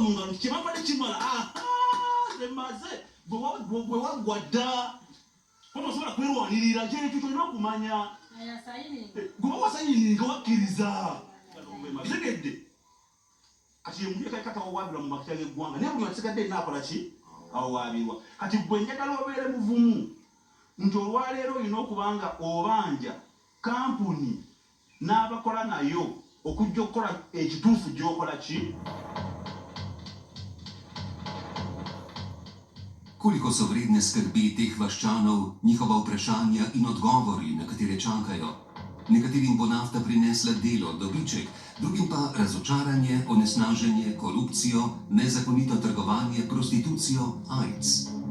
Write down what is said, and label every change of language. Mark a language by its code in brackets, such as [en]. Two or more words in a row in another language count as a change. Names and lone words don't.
[lg] mu ngalo kyebabadde kimala emaze bwe waggwa dda otosobola kwerwanirira kyekyo kyolina okumanya gwe wasayini nga wakkiriza kitegedde kati yemuntu kati awawaabirwa mu makitya g'eggwanga naye buli wasigadde enaakola ki awawaabirwa kati gwe njagala obeere muvumu nti olwaleero olina okuba nga obanja kampuni n'abakola nayo okujja okukola ekituufu gy'okola ki. [sl] Koliko so vredne skrbi teh vaščanov, njihova vprašanja in odgovori, na katere čakajo? Nekaterim bo nafta prinesla delo, dobiček, drugim pa razočaranje, onesnaženje, korupcijo, nezakonito trgovanje, prostitucijo, AIDS.